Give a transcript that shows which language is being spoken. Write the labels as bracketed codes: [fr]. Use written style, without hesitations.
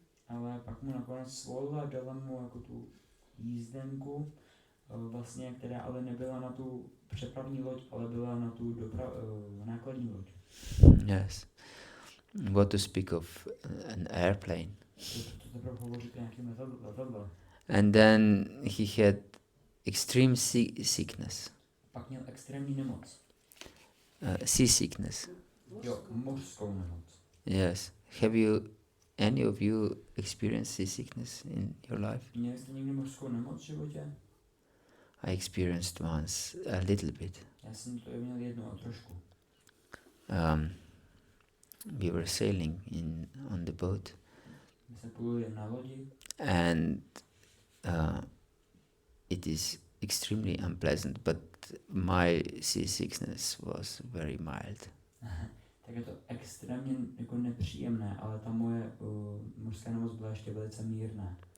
[cs] Ale pak mu nakonec svolila a dala mu jako tu jízdenku, vlastně, která ale nebyla na tu přepravní loď, ale byla na tu nákladní loď. [en] Yes. What to speak of an airplane. [cs] To teprve hovořit o nějakým letadle. [en] And then he had extreme sickness. [cs] Pak měl extrémní nemoc. [en] Seasickness. [cs] Jo, mořskou nemoc. [en] Yes. Have any of you experienced seasickness in your life? [cs] Měli jste někdy mořskou nemoc v životě? [en] I experienced once a little bit. [cs] Já jsem to měl jednou a trošku. [en] We were sailing on the boat, [cs] My jsme pluli na lodi [en] and it is extremely unpleasant, but my seasickness was very mild. [cs] tak je to extrémně jako nepříjemné, ale ta moje mořská nemoc byla ještě velice mírná.